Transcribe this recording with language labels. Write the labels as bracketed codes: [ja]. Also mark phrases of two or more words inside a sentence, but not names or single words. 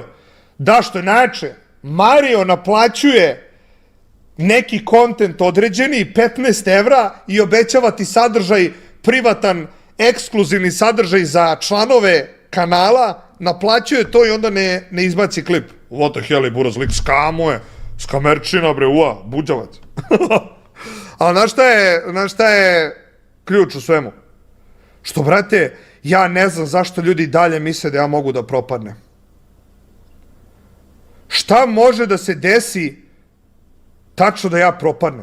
[sr] Da, što je najjače, Mario naplaćuje neki kontent određeni, 15 evra i obećava ti sadržaj, privatan, ekskluzivni sadržaj za članove kanala, naplaćuje to i onda ne izbaci klip. [en] What the hell [sr] je buraz lik, skamuje, skamerčina bre, buđavac. Ali znaš šta je ključ u svemu? Što, brate, ja ne znam zašto ljudi dalje misle da ja mogu da propadnem. Šta može da se desi tačno da ja propadnem?